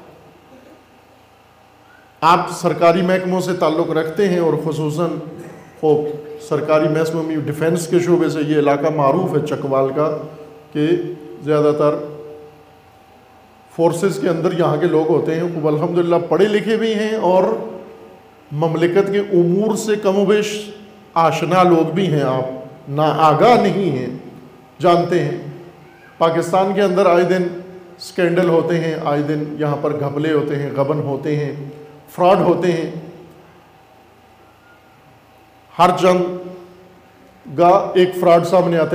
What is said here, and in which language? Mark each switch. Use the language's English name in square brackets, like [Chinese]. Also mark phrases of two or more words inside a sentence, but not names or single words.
[Urdu] آپ سرکاری محکموں سے تعلق رکھتے ہیں، اور خصوصاً سرکاری محکموں میں ڈیفنس کے شعبے سے یہ علاقہ معروف ہے چکوال کا، کہ زیادہ تر فورسز کے اندر یہاں کے لوگ ہوتے ہیں، وہ الحمدللہ پڑھے لکھے بھی ہیں اور مملکت کے امور سے کم و بیش آشنا لوگ بھی ہیں، آپ ناآگاہ نہیں ہیں، جانتے ہیں۔ پاکستان کے اندر آئے دن سکینڈل ہوتے ہیں، آئے دن یہاں پر گھپلے ہوتے ہیں، غبن ہوتے ہیں، فراڈ ہوتے ہیں۔ ہر چند گاہ ایک فراڈ سامنے آتا ہے۔